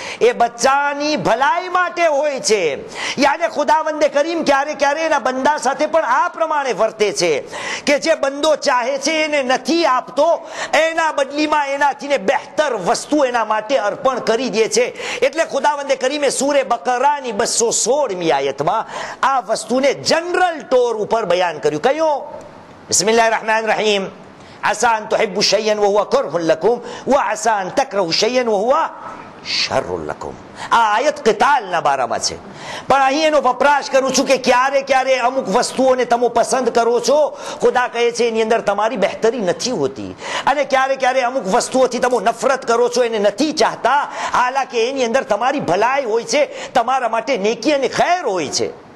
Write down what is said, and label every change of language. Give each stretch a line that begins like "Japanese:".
Gujarati: એ બચ્ચાની ભલાઈ માટે હોય છે. યાને ખુદાવંદે કરીમ ક્યારે ક્યારે એના બંદા સાથે પણ આ પ્રમાણે વર્તે છે કે જે બંદો ચાહે છે એને નથી આપતો, એના બદલીમાં એનાથી બહેતર વસ્તુ એના માટે અર્પણ કરી દે છે. એટલે ખુદાવંદે કરીમે સૂરે બકરાની 216મી આયતમાં આ વસ્તુને જનરલ ટોર ઉપર બયાન કર્યું. કયો?
Arabic: બિસ્મિલ્લાહિર રહેમાનિર રહીમ, عسى أن تحبوا شيئا وهو كره لكم وعسى أن تكرهوا شيئا وهو شر لكم.
Gujarati: આ આયત કિતાલના બારામાં છે. પણ અહીં એનો વપરાશ કરું છું કે ક્યારે ક્યારે અમુક વસ્તુઓને તમે પસંદ કરો છો, ખુદા કહે છે એની અંદર તમારી બહેતરી નથી હોતી. અને ક્યારે ક્યારે અમુક વસ્તુઓથી તમે નફરત કરો છો, એને નથી ચાહતા, હાલાકે એની અંદર તમારી ભલાઈ હોય છે, તમારા માટે નેકી અને ખૈર હોય છે.